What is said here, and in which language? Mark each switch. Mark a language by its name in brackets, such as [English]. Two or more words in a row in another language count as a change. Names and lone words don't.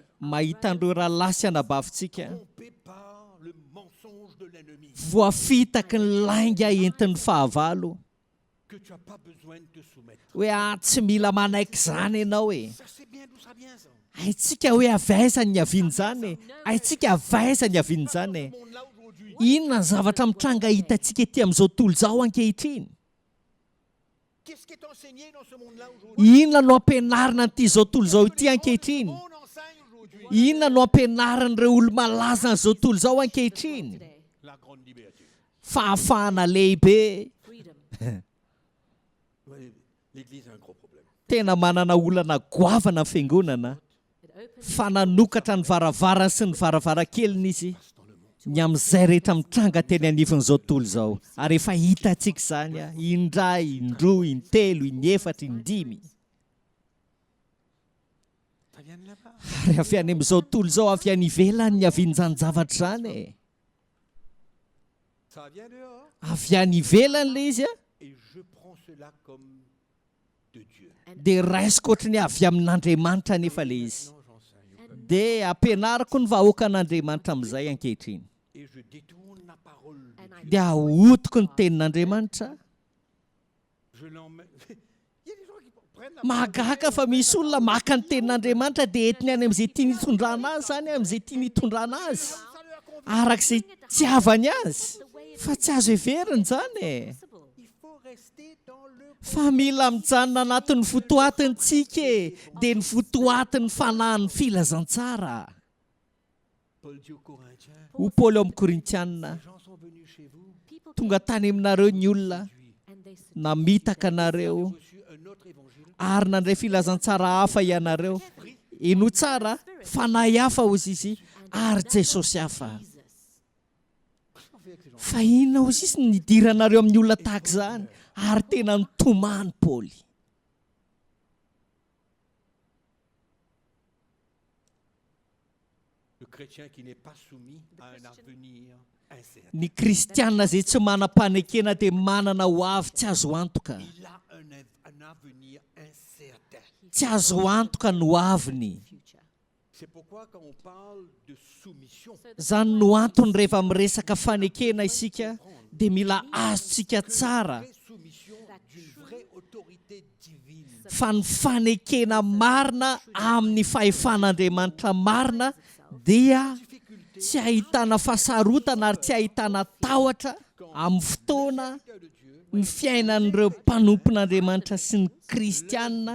[Malagasy] mahita an'ireo rahalasy anabavintsika [French] trompés par le mensonge de l'ennemi. [Malagasy] voafitaky ny lainga entin'ny fahavalo [French] Que tu n'as pas besoin de te soumettre. [Malagasy] hoe tsy mila manaiky izany ianao e. [French] Ça c'est bien d'où ça vient ça. [Malagasy] Haitsika hoe avaiza ny aviany izany e. Haitsika avaiza ny aviany izany e. [French] Ce monde-là aujourd'hui, [Malagasy] Inona ny zavatra mitranga hitantsika ety amin'izao tontolo izao ankehitriny? [French] qu'est-ce qui est enseigné dans ce monde-là aujourd'hui? [Malagasy] Inona no ampianarina an'ity zao tontolo izao ity ankehitriny? [French] On enseigne aujourd'hui [Malagasy] Inona no ampianaran'ireo olo malaza n'izao tontolo izao ankehitriny? Today. [French] la grande liberté. [Malagasy] Fahafahana lehibe. Freedom. [French] Ouais, l'Église a un gros problème. [Malagasy] Tena manana olana goavana ny fiangonana [English] It opens [Malagasy] fa nanokatra ny varavarana sy ny varavarankeliny izy [French] Dans le monde. [Malagasy] ny amin'izay rehetra mitranga teny anivin'izao tontolo izao. Ary efa hitantsika izany indray, indroa, intelo, inefatra, indimy. [French] Ça vient de là-bas. [Malagasy] Ary avy any amin'izao tontolo izao avy any ivelany ny avian'izany zavatra izany e. [French] Ça vient dehors. [Malagasy] Avy any ivelany le izy [French] Et je prends cela comme de Dieu. [Malagasy] dia raisiko ohatry ny avy amin'Andriamanitra nefa le izy. [French] Non, j'enseigne. [Malagasy] Dia ampianariko ny vahoaka an'Andriamanitra amin'izay ankehitriny. [French] Et je détourne la parole de [English] And I [French] Dieu. [Malagasy] Dia ahotiko ny tenin'Andriamanitra. [French] Je l'emmène. Il y a des gens qui prennent la [Malagasy] Mahagaga fa misy olona maka ny tenin'Andriamanitra dia entiny any amin'izay tiany hitondrana azy zany, amin'izay tiany hitondrana azy. [French] ça leur convient. [Malagasy] Arak'izay tiavany azy. Fa tsy azo heverina izany e. [French] possible. Il faut rester dans le. [Malagasy] Fa mila mijanona anatin'ny fotoatintsika e. Dia ny fotoatin'ny fanahin'ny filazantsara. [French] Paul dit aux Corinthiens, [Malagasy] Ho Paoly ao amin'ny Korintianina, [French] les gens sont venus chez vous, People [Malagasy] tonga tany aminareo ny olona, [French] puis [English] and they seduce [Malagasy] namitaka anareo, [French] reçu un autre évangile. [Malagasy] ary nandray filazantsara hafa ianareo. Ino tsara, fanahy hafa ozy izy, ary Jesosy hafa. Jesus. [French] Qu'est-ce qu'on fait avec ces gens? [Malagasy] Fa inona ozy izy ny nidiranareo amin'ny olona tahaka izany, ary tena nitomany Paoly. [French] Le chrétien qui n'est pas soumis à un avenir incertain. [Malagasy] Ny kristianina izay tsy manam-panekena dia manana ho avy tsy azo antoka. [French] Il a un avenir incertain. [Malagasy] Tsy azo antoka no aviny. Future. [French] C'est pourquoi quand on parle de soumission, [Malagasy] Izany no antony rehefa miresaka fanekena isika dia mila azontsika tsara [French] vraie soumission d'une vraie autorité divine. [Malagasy] fa ny fanekena marina amin'ny fahefan'Andriamanitra marina dia tsy ahitana fasarotana ary tsy ahitana tahotra amin'ny fotoana [French] Cœur de Dieu [Malagasy] ny fiainan'ireo mpanompon'Andriamanitra sy ny kristianina